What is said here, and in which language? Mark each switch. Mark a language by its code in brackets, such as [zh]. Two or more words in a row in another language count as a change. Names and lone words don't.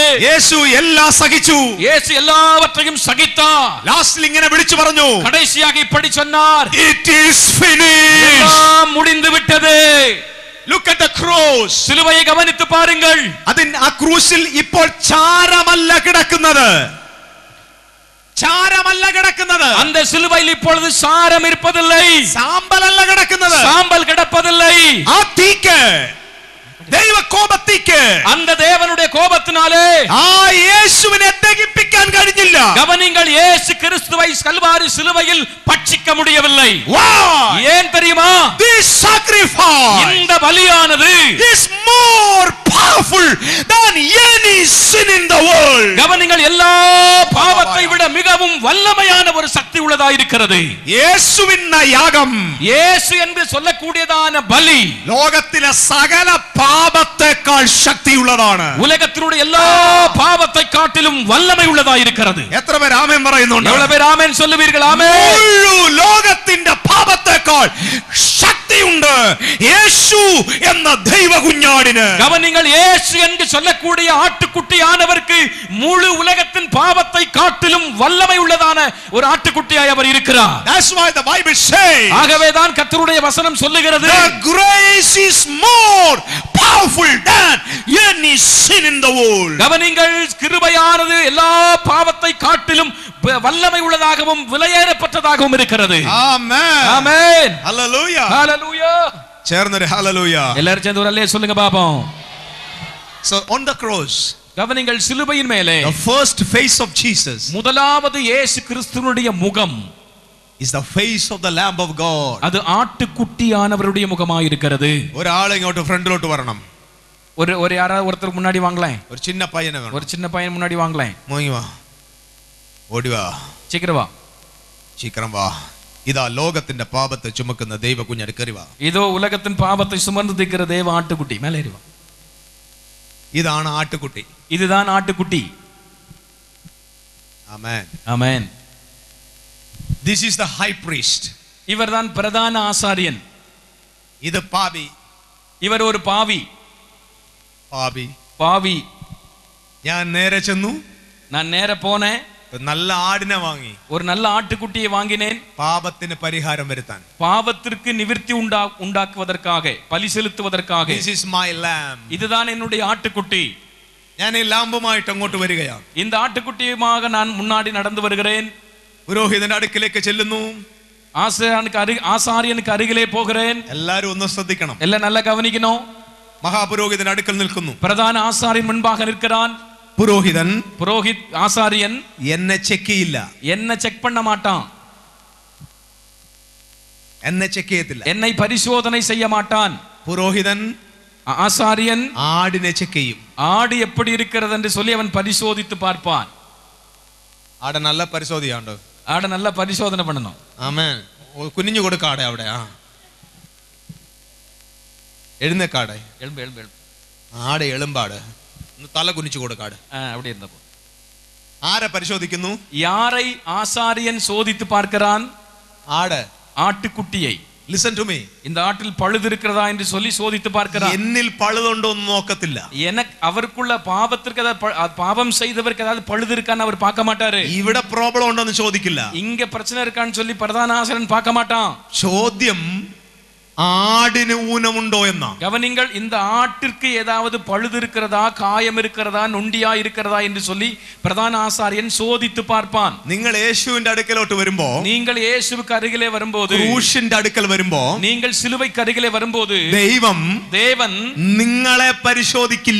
[ml] യേശു എല്ലാം സഹിച്ചു. [ta] இயேசு எல்லாவற்றையும் சகித்தார். [ml] ലാസ്റ്റിൽ ഇങ്ങനെ വിളിച്ചു പറഞ്ഞു, [ta] கடைசியாக இப்படி சொன்னார், [en] it is finished. [ta] எல்லாம் முடிந்து விட்டது. [en] Look at the cross. [ta] சிலுவையை கவனித்து பாருங்கள். [ml] ആ ക്രൂശിൽ ഇപ്പോൾ ചാരമല്ല കിടക്കുന്നത്. ചാരമല്ല കിടക്കുന്നത്. [ta] அந்த சிலுவையில் இப்பொழுது சாரம் இருப்பதில்லை. [ml] സാമ്പലല്ല കിടക്കുന്നത്. [ta] சாம்பல் கிடப்பதில்லை. [ml] ആ തീക്ക്, ദൈവ കോപത്തിക്ക്, [ta] அந்த தேவனுடைய கோபத்தினாலே [ml] ആ യേശുവിനെ ദഹിപ്പിക്കാൻ കഴിഞ്ഞില്ല. [ta] கவனிங்கள், இயேசு கிறிஸ்துவை கல்வாரி சிலுவையில் பட்சிக்க முடியவில்லை. [en] Why? [ta] ஏன் தெரியுமா? [en] This sacrifice [ta] இந்த பலியானது [en] is more powerful than any sin in the world. [ta] கவனிங்கள், எல்லா பாவத்தை விட மிகவும் வல்லமையான ஒரு சக்தி உள்ளதா இருக்கிறது. [ml] യേശുവിന്ന യാഗം, [ta] இயேசு என்று சொல்லக்கூடியதான பலி [ml] ലോകത്തിലെ സകല പാപത്തെക്കാൾ ശക്തിയുള്ളതാണ്. [ta] உலகத்தினுடைய எல்லா பாவத்தை காட்டிலும் வல்லமை உள்ளதா இருக்கிறது. [ml] എത്ര പേര് ആമേൻ പറയുന്നുണ്ട്? [ta] எவ்வளவு பேர் ஆமென் சொல்லுவீர்கள்? ஆமென். [ml] മുഴു ലോകത്തിന്റെ പാപത്തെക്കാൾ ശക്തിയുണ്ട് യേശു എന്ന ദൈവ കുഞ്ഞാടിന്. [ta] கவனிங்கள், இயேசு என்று சொல்லக்கூடிய ஆட்டுக்குட்டியானவருக்கு முழு உலகத்தின் பாவத்தை காட்டிலும் வல்லமை உள்ளதான ஒரு ஆட்டுக்குட்டியாய் அவர் இருக்கிறார். [en] That's why the Bible says, [ta] ஆகவேதான் கர்த்தருடைய வசனம் சொல்லுகிறது, [en] the grace is more powerful than any sin in the world. [ta] கவனிங்கள், கிருபையானது எல்லா பாவத்தை காட்டிலும் வல்லமை உள்ளதாகவும் விலையேறப்பட்டதாகவும் இருக்கிறது. [en] Amen. [ta] ஆமென். [en] Hallelujah. [ta] ஹalleluya. [ml] ചേർന്നൊരു hallelujah. [ta] எல்லாரும் சேர்ந்து ஒரு அல்லேலூயா சொல்லுங்க பாப்போம். [en] So on the cross, [ta] கவனிங்கள், சிலுவையின் மேலே [en] the first face of Jesus [ta] முதலாவது இயேசு கிறிஸ்துவினுடைய முகம் [en] is the face of the Lamb of God. [ta] அது ஆட்டுக்குட்டியானவருடைய முகமாய் இருக்கிறது. [ml] ഒരാൾ ഇങ്ങോട്ട് ഫ്രണ്ടിലോട്ട് വരണം. [ta] ஒரு யாராவது ஒருத்தர் முன்னாடி வாங்களேன். [ml] ഒരു [ta] சின்ன பையனை [ml] വേണം. [ta] ஒரு சின்ன பையன் முன்னாடி வாங்களேன். [ml] മോങ്ങി വാ, ഓടി വാ, [ta] சீக்கிரம் வா. சீக்கிரம் வா. [ml] ഇതാ ലോകത്തിന്റെ പാപത്തെ ചുമക്കുന്ന ദൈവ കുഞ്ഞാട് കയറി വാ. [ta] இதோ உலகத்தின் பாவத்தை சுமந்து தீர்க்கிற தேவ ஆட்டுக்குட்டி மேலே ஏறி வா. [ml] ഇതാണ് ആട്ടുകുട്ടി. [ta] இதுதான் ஆட்டுக்குட்டி. [ml] ആമേൻ. [ta] ஆமென். [en] This is the high priest. [ta] இவர்தான் பிரதான ஆசாரியன். [ml] ഇത് പാപി. [ta] இவர் ஒரு பாவி. பாவி. [ml] ഞാൻ നേരെ ചെന്നു, [ta] நான் நேர போனேன், [ml] നല്ല ആടിനെ വാങ്ങി, [ta] ஒரு நல்ல ஆட்டுக்குட்டியை வாங்கினேன், [ml] പാപത്തിന് പരിഹാരം വരുത്താൻ. [ta] பாவத்திற்கு நிவிர்த்தி உண்டாக்குவதற்காக, பலி செலுத்துவதற்காக. [en] This is my lamb. [ta] இதுதான் என்னுடைய ஆட்டுக்குட்டி. [ml] ഞാൻ ഈ ലാമ്പുമായിട്ട് അങ്ങോട്ട് വരികയാണ്. [ta] இந்த ஆட்டுக்குட்டியுமாக நான் முன்னாடி நடந்து வருகிறேன். [ml] പുരോഹിതന്റെ അടുക്കിലേക്ക് ചെല്ലുന്നു. [ta] ஆசாரியனுக்கு அருகிலே போகிறேன். [ml] എല്ലാരും ഒന്ന് ശ്രദ്ധിക്കണം. [ta] எல்லாம் நல்லா கவனிக்கணும். [ml] മഹാപുരോഹിതന്റെ അടുക്കൽ നിൽക്കുന്നു. [ta] பிரதான ஆசாரியன் முன்பாக நிற்கிறான். புரோஹித் ஆசாரியன் [ml] എന്നെ ചെക്ക് ചെയ്യില്ല. [ta] என்ன செக் பண்ண மாட்டான். [ml] എന്നെ ചെക്ക് ചെയ്യത്തില്ല. [ta] என்னை பரிசோதனை செய்ய மாட்டான். [ml] പുരോഹിതൻ [ta] ஆசாரியன் [ml] ആടിനെ ചെക്ക് ചെയ്യും. [ta] ஆடு எப்படி இருக்கிறது என்று சொல்லி அவன் பரிசோதித்து பார்ப்பான். [ml] ആടെ നല്ല പരിശോധിയാണ്ടോ? [ta] ஆட நல்லா பரிசோதனை பண்ணணும். [ml] ആമേൻ. കുനിഞ്ഞു കൊടുക്കാടെ അവിടെ. എഴുന്നേക്കാടെ. [ta] எழும்பு எழும்பு எழும்பு. [ml] ആടെ എളുമ്പാട്. തല കുനിച്ചു കൊടുക്കാട്. [ta] அப்படி இருந்தப்போ [ml] ആരെ പരിശോധിക്കുന്നു? [ta] யாரை ஆசாரியன் சோதித்து பார்க்கிறான்? [ml] ആട്, [ta] ஆட்டுக்குட்டியை. [en] Listen to me. [ta] இந்த ஆட்டில் பழுது இருக்கிறதா என்று சொல்லி சோதித்து பார்க்கிறான். [ml] എന്നിൽ പഴുതുണ്ടോ എന്ന് നോക്കത്തില്ല. [ta] எனக்கு அவருக்குள்ள பாவத்திற்கு ஏதாவது பாவம் செய்தவருக்கு ஏதாவது பழுது இருக்கான்னு அவர் பார்க்க மாட்டாரு. [ml] ഇവിടെ പ്രോബ്ലം ഉണ്ടോ എന്ന് ചോദിക്കില്ല. [ta] இங்க பிரச்சனை இருக்கான்னு சொல்லி பிரதான ஆசாரியன் பார்க்க மாட்டான். [ml] ചോദ്യം ആടിന് ഊനമുണ്ടോ എന്നാ. [ta] கவனிங்கள், இந்த ஆட்டிற்கு ஏதாவது பழுது இருக்கிறதா, காயம் இருக்கிறதா, நொண்டியா இருக்கிறதா என்று சொல்லி பிரதான ஆசாரியன் சோதித்து பார்ப்பான். [ml] നിങ്ങൾ യേശുവിന്റെ അടുക്കലോട്ട് വരുമ്പോ, [ta] நீங்கள் இயேசுவுக்கு அருகிலே வரும்போது, [ml] ക്രൂശിന്റെ അടുക്കൽ വരുമ്പോ, [ta] நீங்கள் சிலுவைக்கு அருகிலே வரும்போது [ml] தேவன் നിങ്ങളെ പരിശോധിക്കില്ല.